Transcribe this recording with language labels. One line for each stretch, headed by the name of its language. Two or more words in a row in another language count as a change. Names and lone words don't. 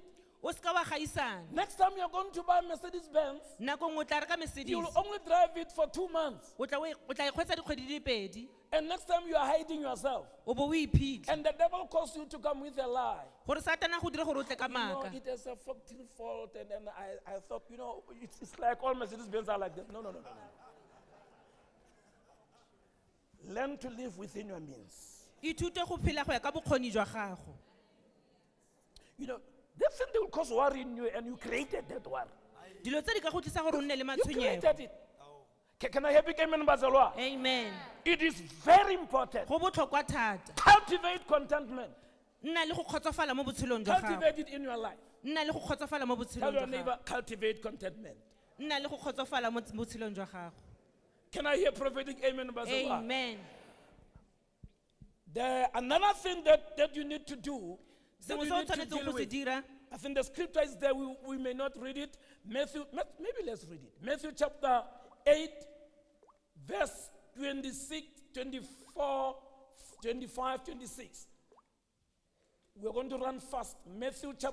Tswana: O seka wa gaisana.
English: Next time you're going to buy Mercedes Benz,
Tswana: Nako nngwe o tla reka Mercedes.
English: you will only drive it for 2 months.
Tswana: O tla e kgweetsa dikgwedi di le pedi.
English: And next time you are hiding yourself.
Tswana: O bo o iphitlha.
English: And the devil calls you to come with a lie.
Tswana: Gore Satana go dira gore o tle ka
English: You know,
Tswana: maaka.
English: it is a factory fault. And then I thought, it's like all Mercedes Benz are like that. No. Learn to live within your means.
Tswana: Ithute go phela go ya ka bokgoni jwa gago.
English: That thing will cause worry in you, and you created that worry.
Tswana: Dilo tse di ka go tlisa gore o nne le
English: You
Tswana: matshwenyego.
English: created it. Can I hear big amen, Bazalwa? Amen. It is very important.
Tswana: Go botlhokwa thata.
English: Cultivate contentment.
Tswana: Nna le go kgotsofala mo botshelong jwa gago.
English: Cultivate it in your life.
Tswana: Nna le go kgotsofala mo
English: Tell
Tswana: botshelong
English: your
Tswana: jwa
English: neighbor,
Tswana: gago.
English: cultivate contentment.
Tswana: Nna le go kgotsofala mo botshelong jwa gago.
English: Can I hear prophetic amen, Bazalwa? Amen. Another thing that you need to do, that
Tswana: Sengwe
English: you
Tswana: se o
English: need to
Tswana: tshwanetseng
English: deal
Tswana: go se
English: with.
Tswana: dira.
English: I think the scripture is there. We may not read it. Maybe let's read it. Matthew chapter 8, verse 26, 24, 25, 26. We're going to run fast.